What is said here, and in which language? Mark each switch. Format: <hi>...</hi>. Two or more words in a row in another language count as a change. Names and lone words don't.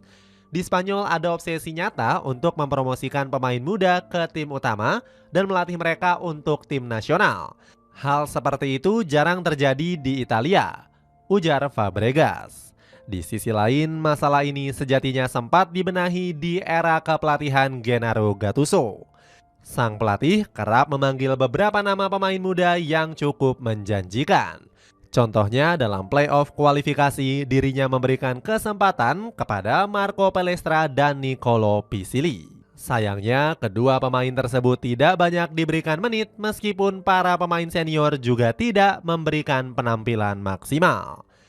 <id>Di Spanyol ada obsesi nyata untuk mempromosikan pemain muda ke tim utama dan melatih mereka untuk tim nasional. Hal seperti itu jarang terjadi di Italia, ujar Fabregas. Di sisi lain, masalah ini sejatinya sempat dibenahi di era kepelatihan Gennaro Gattuso. Sang pelatih kerap memanggil beberapa nama pemain muda yang cukup menjanjikan. Contohnya dalam playoff kualifikasi, dirinya memberikan kesempatan kepada Marco Palestra dan Nicolo Pisili. Sayangnya, kedua pemain tersebut tidak banyak diberikan menit meskipun para pemain senior juga tidak memberikan penampilan maksimal.</id>